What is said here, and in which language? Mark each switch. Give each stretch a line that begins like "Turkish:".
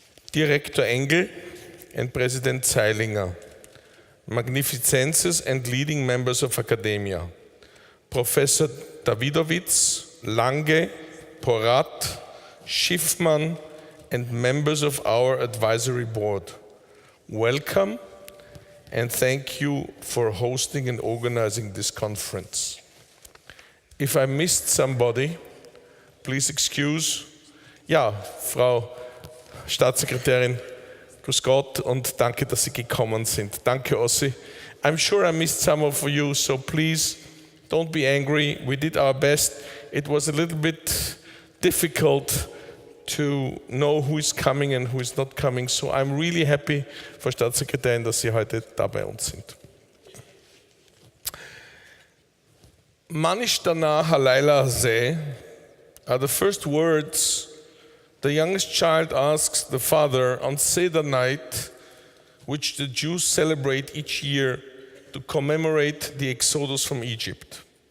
English: Director Engel and President Zeilinger, magnificences and leading members of academia, Professor Davidowitz, Lange, Porat, Schiffmann, and members of our advisory board. Welcome, and thank you for hosting and organizing this conference. If I missed somebody, please excuse.
German: Ja, Frau Staatssekretärin, grüß Gott und danke, dass Sie gekommen sind. Danke, Ossi.
English: I'm sure I missed some of you, so please don't be angry. We did our best. It was a little bit difficult to know who is coming and who is not coming. So I'm really happy,
German: Frau Staatssekretärin, dass Sie heute da bei uns sind.
Hebrew: Manishtana Halayla Hazeh
English: are the first words the youngest child asks the father on Seder night, which the Jews celebrate each year to commemorate the Exodus from Egypt.